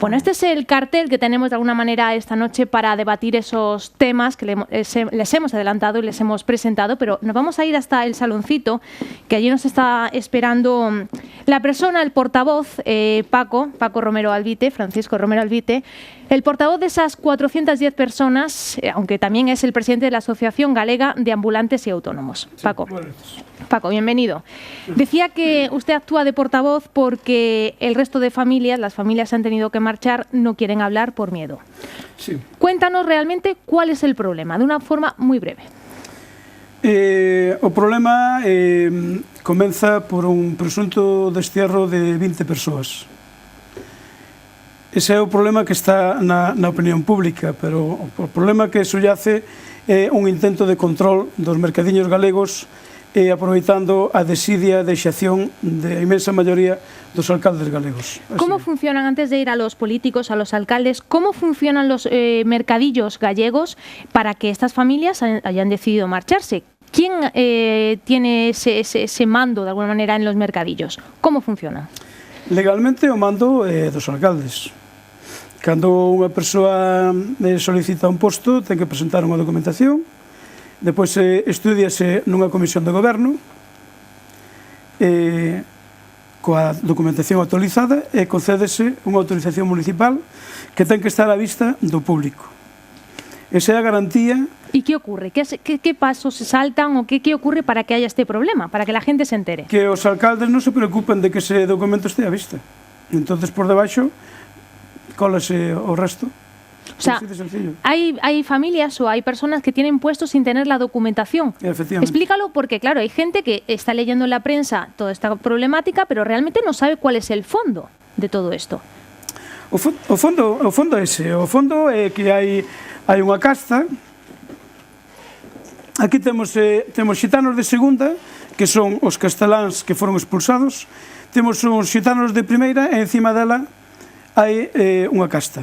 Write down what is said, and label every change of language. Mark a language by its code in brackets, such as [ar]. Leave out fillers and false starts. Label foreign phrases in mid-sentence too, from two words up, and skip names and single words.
[es] Bueno, este es el cartel que tenemos de alguna manera esta noche para debatir esos temas que les hemos adelantado y les hemos presentado, pero nos vamos a ir hasta el saloncito, que allí nos está esperando la persona, el portavoz, Paco Romero Albite, Francisco Romero Albite, el portavoz de esas 410 personas, aunque también es el presidente de la Asociación Galega de Ambulantes y Autónomos. Paco, bienvenido. Decía que usted actúa de portavoz porque el resto de familias, las familias han tenido que marchar, no quieren hablar por miedo. Sí. Cuéntanos realmente cuál es el problema, de una forma muy breve. [gl] O problema comeza por un presunto destierro de 20 persoas. Ese é o problema que está na opinión pública, pero o problema que subyace é un intento de control dos mercadiños galegos aproveitando a desidia de xacción da inmensa maioría dos alcaldes galegos. [es] ¿Cómo funcionan, antes de ir a los políticos, a los alcaldes, cómo funcionan los mercadillos gallegos para que estas familias hayan decidido marcharse? ¿Quién tiene ese mando, de alguna manera, en los mercadillos? ¿Cómo funciona? [gl] Legalmente o mando dos alcaldes. Cando unha persoa solicita un posto, ten que presentar unha documentación, depois estudiase nunha comisión de goberno, coa documentación actualizada, e concédese unha autorización municipal que ten que estar á vista do público. Esa é a garantía. [es] ¿Y qué ocurre? ¿Qué pasos se saltan o qué ocurre para que haya este problema, para que la gente se entere? [gl] Que os alcaldes non se preocupen de que ese documento esté á vista. Entonces, por debaixo, cólase o resto. [es] O sea, hay familias o hay personas que tienen puestos sin tener la documentación. Efectivamente. Explícalo, porque claro, hay gente que está leyendo en la prensa toda esta problemática, pero realmente no sabe cuál es el fondo de todo esto. [gl] O fondo é ese. O fondo é que hai unha casta. Aquí temos xitanos de segunda, que son os casteláns que foron expulsados. Temos uns xitanos de primeira e encima dela hai unha casta.